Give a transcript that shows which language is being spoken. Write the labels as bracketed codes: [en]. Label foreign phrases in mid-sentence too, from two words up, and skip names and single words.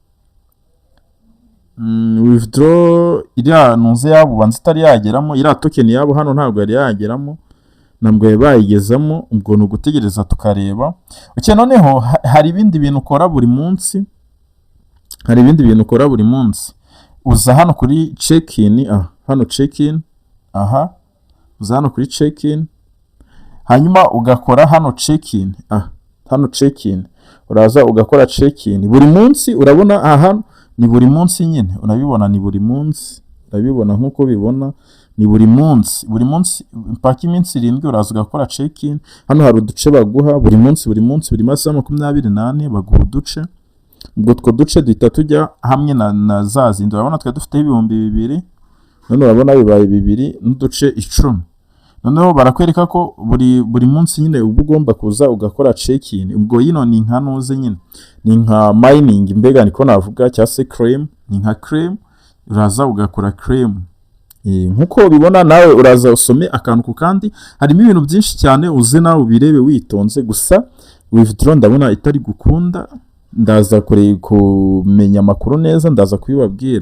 [rw] Withdraw iriya ntuze yabo banza itari yageramo, iriya token yabo hano ntabwo yari yageramo, ntabwo bayigezamo, ubwo ni ugutegereza tukareba. Okay, noneho hari ibindi bintu ukora buri munsi, uza hano kuri [en] check in, [rw] hano [en] check in, [rw] uza hano kuri [en] check in, [rw] hanyuma ugakora hano [en] check in, [rw] hano [en] check in, [rw] uraza ugakora [en] check in [rw] buri munsi. Urabona aha ni buri munsi nyine, urabibona ni buri munsi, urabibona nkuko bibona ni buri munsi mpaka iminsi 7 uraza ugakora [en] check in. [rw] Hano hari uduce baguha buri munsi buri masaha 28 baguha uduce, ubwo two duce duhita tujya hamwe na za zindi. Urabona twe dufite ibihumbi 2,000, none urabona bibaye 2 n'uduce 10. Noneho barakwereka ko buri munsi nyine uba ugomba kuza ugakora [en] check in. [rw] Ubwo yino ni nka noze nyine, ni nka mining, mbega niko navuga, cyangwa se claim, ni nka claim, uraza ugakora claim. Nkuko bibona nawe uraza usome akantu ku kandi, harimo ibintu byinshi cyane, uze nawe ubirebe witonze. Gusa withdraw ndabona itari gukunda, ndaza kumenya amakuru neza, ndaza kubibabwira.